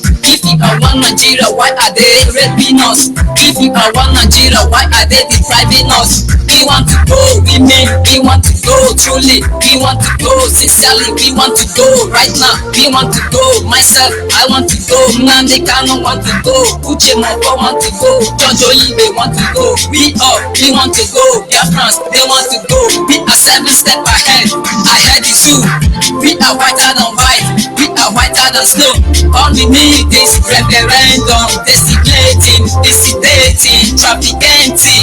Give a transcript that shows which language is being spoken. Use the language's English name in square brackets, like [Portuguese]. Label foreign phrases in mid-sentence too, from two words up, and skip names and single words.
[English] If you are one Nigeria, why are they raping us? If you are one Nigeria, why are they depriving us? We want to go, we want to go truly, we want to go sincerely, we want to go right now, we want to go. Myself, I want to go. Nnamdi Kanu want to go. Uche Moko want to go. Jojo Ibe want to go. We want to go. Biafrans, they want to go. We are 7 steps ahead. Ahead is you. We are whiter than white. We are whiter than snow. All we need is referendum. Designating, dissedating, trafficking.